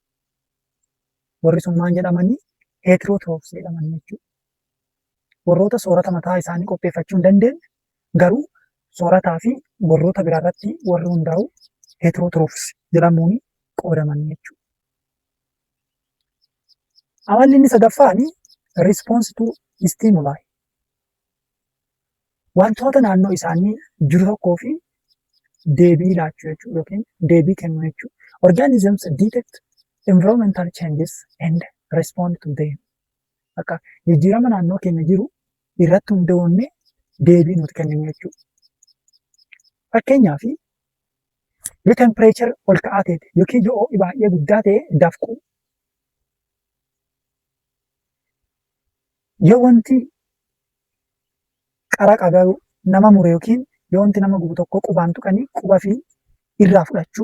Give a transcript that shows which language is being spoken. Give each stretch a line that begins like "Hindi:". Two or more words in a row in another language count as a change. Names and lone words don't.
Oromo: Warri sun maal jedhamanii heterotrophs jedhaman jechuudha. Warroota soorata mataa isaanii qopheeffachuu hin dandeenye garuu soorataa fi warroota biraa irratti warri hundaa'u heterotrophs jedhamuun qoodaman jechuudha. Amalli inni sadaffaan
English: response to stimuli.
Oromo: Wantoota naannoo isaanii jiru tokkoo fi deebii laachuu jechuudha yookiin deebii kennuu jechuudha.
English: Organisms detect environmental changes and respond to them.
Oromo: Akka jijjiirama naannoo keenya jiru irratti hundoofnee deebii nuti kenninu jechuudha. Fakkeenyaaf yoo tempereechar ol ka'aa ta'e yookiin yoo ho'i baay'ee guddaa ta'e dafqu. Yoo wanti qara qagaru nama mure yookiin yoo wanti nama gubu tokko qubaan tuqanii quba fi irraa fudhachuu.